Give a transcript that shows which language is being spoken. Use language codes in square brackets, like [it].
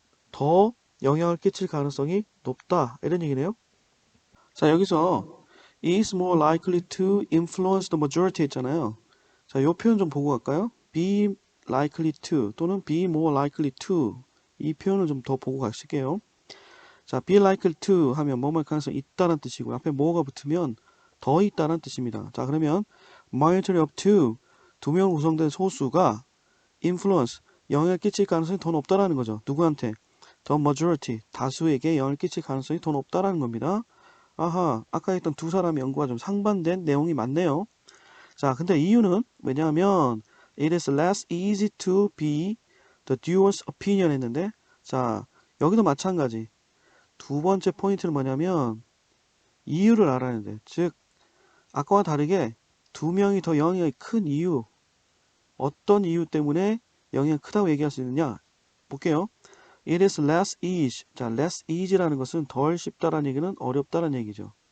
[ko] 더 영향을 끼칠 가능성이 높다. 이런 얘기네요. 자, 여기서 [en] is more likely to influence the majority [ko] 있잖아요. 자, 요 표현 좀 보고 갈까요? [en] be likely to [ko] 또는 [en] be more likely to [ko] 이 표현을 좀 더 보고 가실게요. 자, be likely to 하면 뭐뭐 가능성이 있다는 뜻이고 앞에 뭐가 붙으면 더 있다는 뜻입니다. 자, 그러면 [en] majority of two, [ko] 두 명 구성된 소수가 influence, 영향을 끼칠 가능성이 더 높다라는 거죠. 누구한테? [en] the majority, [ko] 다수에게 영향을 끼칠 가능성이 더 높다라는 겁니다. 아하, 아까 했던 두 사람의 연구가 좀 상반된 내용이 많네요. 자, 근데 이유는 왜냐하면 [en] it is less easy to be the doer's opinion [ko] 했는데, 자, 여기도 마찬가지. 두 번째 포인트는 뭐냐면 이유를 알아야 돼. 즉, 아까와 다르게 두 명이 더 영향이 큰 이유, 어떤 이유 때문에 영향이 크다고 얘기할 수 있느냐? 볼게요. [en] It is less easy. [ko] 자, [en] less easy [ko] 라는 것은 덜 쉽다라는 얘기는 어렵다라는 얘기죠.